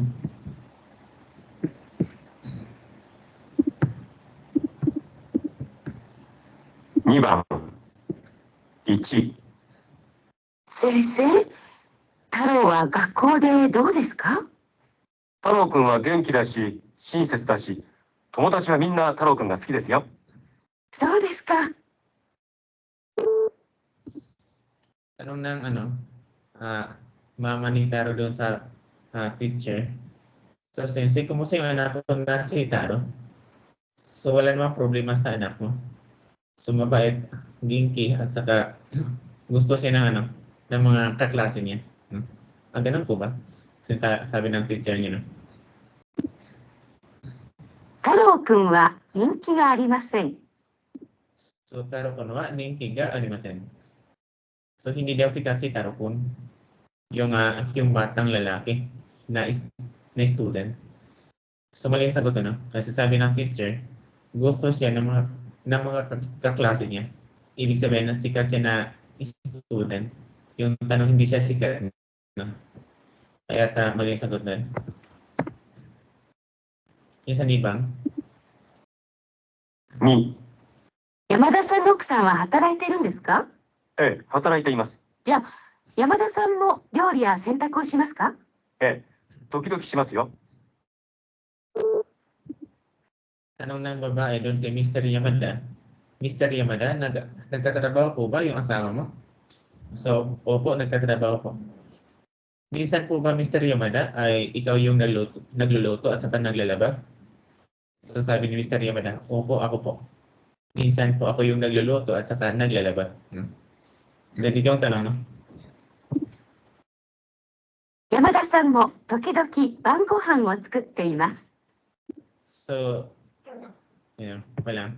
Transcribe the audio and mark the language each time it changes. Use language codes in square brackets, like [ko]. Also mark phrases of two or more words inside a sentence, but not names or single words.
[ja] 2 番1、先生、太郎は学校でどうですか？太郎くんは元気だし、親切だし、友達はみんな太郎くんが好きですよ。そうですか。 [tl] tanong ng mama ni Taro doon sa teacher. So, sensei, kumusta yung anak ko na si Taro? So, wala namang problema sa anak mo. So, mabait, ginki, at saka gusto siya ng mga kaklase niya. Ganun po ba? Sabi ng teacher niya, no? [ja] 太郎くんは人気がありません。 So, 太郎くんは人気がありません. [tl] So, hindi daw sikat si Taro kun. Yung batang lalaki na student. So, mali yung sagot, no? Kasi sabi ng teacher, gusto siya ng mga ng mga kaklase niya. Ibig sabihin na sikat siya na student. Yung tanong hindi siya sikat. No? Kaya mali yung sagot nun. Yung sa Nibang. [ja] 2、山田さんの奥さんは働いてるんですか？ええ、働いています。山田さんも料理や洗濯をしますか？ええ、時々しますよ。 [tl] Tanong ng babae doon si Mr. Yamada. Mr. Yamada, nagtatrabaho po ba yung asawa mo? So, opo, nagtatrabaho po. Minsan po ba, Mr. Yamada, ay ikaw yung nagluluto at saka naglalaba? So, sabi ni Mr. Yamada, opo, ako po. Minsan po ako yung nagluluto at saka naglalaba. Then, ito yung tanong, no? [ja] 山田さんも時々晩ご飯を作っています。 [tl] So, wala.